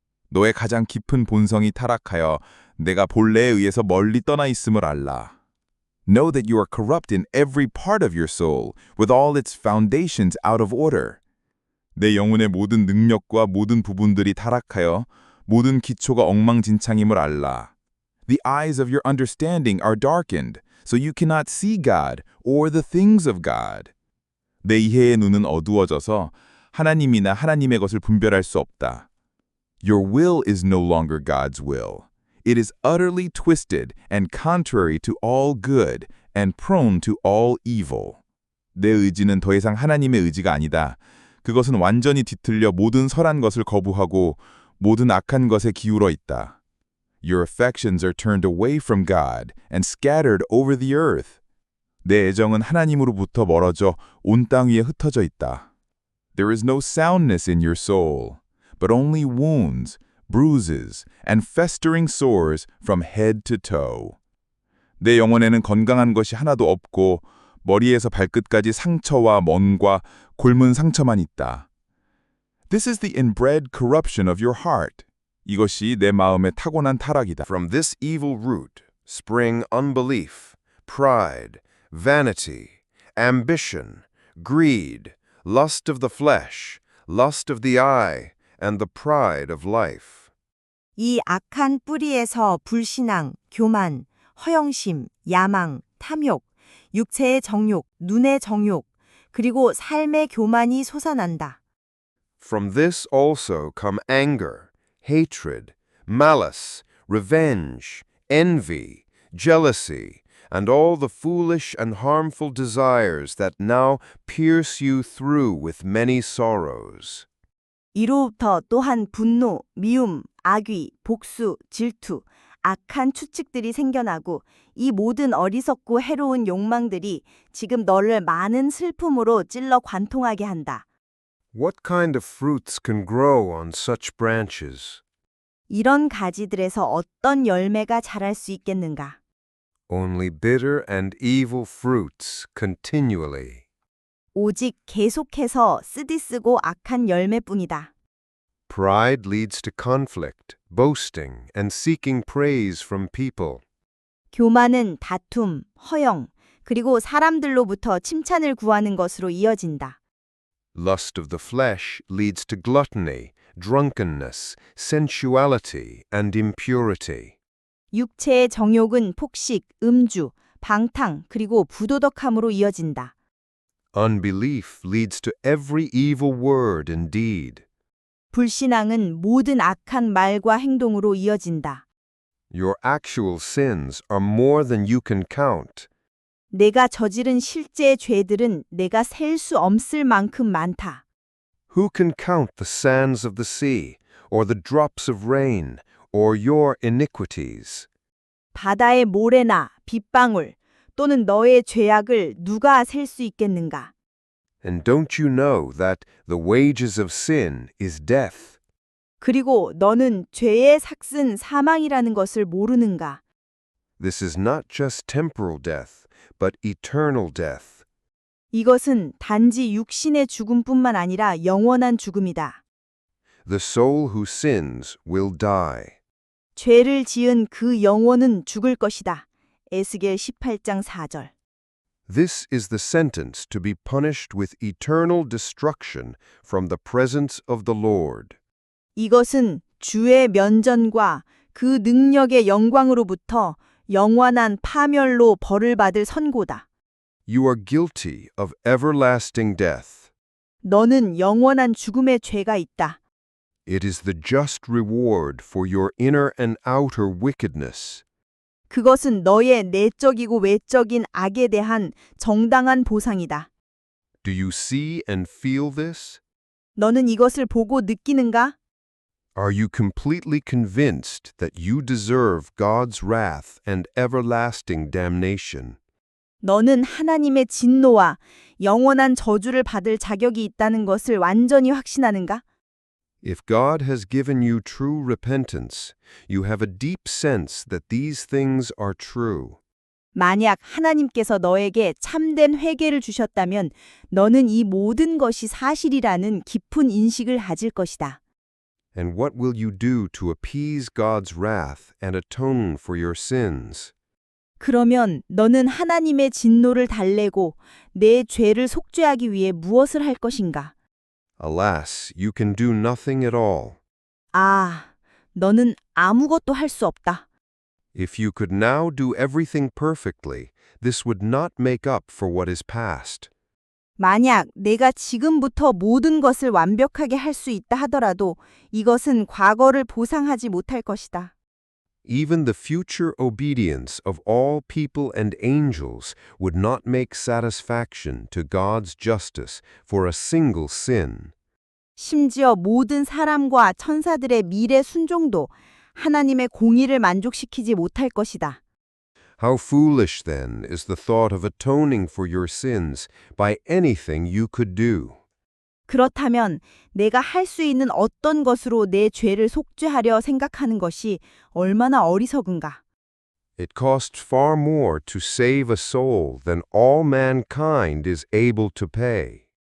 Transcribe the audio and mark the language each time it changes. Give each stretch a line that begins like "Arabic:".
Korean: 너의 가장 깊은 본성이 타락하여 내가 본래에 의해서 멀리 떠나 있음을 알라.
English: Know that you are corrupt in every part of your soul, with all its foundations out of order.
Korean: 내 영혼의 모든 능력과 모든 부분들이 타락하여 모든 기초가 엉망진창임을 알라.
English: The eyes of your understanding are darkened, so you cannot see God or the things of God.
Korean: 내 이해의 눈은 어두워져서 하나님이나 하나님의 것을 분별할 수 없다.
English: Your will is no longer God's will. It is utterly twisted and contrary to all good and prone to all evil.
Korean: 내 의지는 더 이상 하나님의 의지가 아니다. 그것은 완전히 뒤틀려 모든 선한 것을 거부하고 모든 악한 것에 기울어 있다.
English: Your affections are turned away from God and scattered over the earth.
Korean: 내 애정은 하나님으로부터 멀어져 온 땅 위에 흩어져 있다.
English: There is no soundness in your soul, but only wounds, bruises, and festering sores from head to toe.
Korean: 내 영혼에는 건강한 것이 하나도 없고 머리에서 발끝까지 상처와 먼과 곪은 상처만 있다.
English: This is the inbred corruption of your heart.
Korean: 이것이 내 마음의 타고난 타락이다.
English: From this evil root spring unbelief, pride, vanity, ambition, greed, lust of the flesh, lust of the eye, and the pride of life.
Korean: 이 악한 뿌리에서 불신앙, 교만, 허영심, 야망, 탐욕, 육체의 정욕, 눈의 정욕, 그리고 삶의 교만이 솟아난다.
English: From this also come anger, hatred, malice, revenge, envy, jealousy, and all the foolish and harmful desires that now pierce you through with many sorrows.
Korean: 이로부터 또한 분노, 미움, 악의, 복수, 질투, 악한 추측들이 생겨나고 이 모든 어리석고 해로운 욕망들이 지금 너를 많은 슬픔으로 찔러 관통하게 한다.
English: What kind of fruits can grow on such branches?
Korean: 이런 가지들에서 어떤 열매가 자랄 수 있겠는가?
English: Only bitter and evil fruits continually.
Korean: 오직 계속해서 쓰디쓰고 악한 열매뿐이다.
English: Pride leads to conflict, boasting, and seeking praise from people.
Korean: 교만은 다툼, 허영, 그리고 사람들로부터 칭찬을 구하는 것으로 이어진다.
English: Lust of the flesh leads to gluttony, drunkenness, sensuality, and impurity.
Korean: 육체의 정욕은 폭식, 음주, 방탕, 그리고 부도덕함으로 이어진다.
English: Unbelief leads to every evil word and deed.
Korean: 불신앙은 모든 악한 말과 행동으로 이어진다.
English: Your actual sins are more than you can count.
Korean: 내가 저지른 실제 죄들은 내가 셀 수 없을 만큼 많다.
English: Who can count the sands of the sea, or the drops of rain, or your iniquities?
Korean: 바다의 모래나 빗방울 또는 너의 죄악을 누가 셀 수 있겠는가?
English: And don't you know that the wages of sin is death?
Korean: 그리고 너는 죄의 삭은 사망이라는 것을 모르는가?
English: This is not just temporal death, but eternal death.
Korean: 이것은 단지 육신의 죽음뿐만 아니라 영원한 죽음이다.
English: The soul who sins will die.
Korean: 죄를 지은 그 영혼은 죽을 것이다. 에스겔 18장 4절.
English: This is the sentence to be punished with eternal destruction from the presence of the Lord.
Korean: 이것은 주의 면전과 그 능력의 영광으로부터 영원한 파멸로 벌을 받을 선고다.
English: You are guilty of everlasting death.
Korean: 너는 영원한 죽음의 죄가 있다.
English: It is the just reward for your inner and outer wickedness.
Korean: 그것은 너의 내적이고 외적인 악에 대한 정당한 보상이다.
English: Do you see and feel this?
Korean: 너는 이것을 보고 느끼는가?
English: Are you completely convinced that you deserve God's wrath and everlasting damnation?
Korean: 너는 하나님의 진노와 영원한 저주를 받을 자격이 있다는 것을 완전히 확신하는가?
English: If God has given you true repentance, you have a deep sense that these things are true.
Korean: 만약 하나님께서 너에게 참된 회개를 주셨다면 너는 이 모든 것이 사실이라는 깊은 인식을 가질 것이다.
English: And what will you do to appease God's wrath and atone for your sins?
Korean: 그러면 너는 하나님의 진노를 달래고 내 죄를 속죄하기 위해 무엇을 할 것인가?
English: Alas, you can do nothing at all.
Korean: 아, 너는 아무것도 할 수 없다.
English: If you could now do everything perfectly, this would not make up for what is past.
Korean: 만약 내가 지금부터 모든 것을 완벽하게 할 수 있다 하더라도 이것은 과거를 보상하지 못할 것이다.
English: Even the future obedience of all people and angels would not make satisfaction to God's justice for a single sin.
Korean: 심지어 모든 사람과 천사들의 미래 순종도 하나님의 공의를 만족시키지 못할 것이다.
English: How foolish, then, is the thought of atoning for your sins by anything you could do.
Korean: 그렇다면 내가 할 수 있는 어떤 것으로 내 죄를 속죄하려 생각하는 것이 얼마나 어리석은가.
English: It costs far more to save a soul than all mankind is able to pay.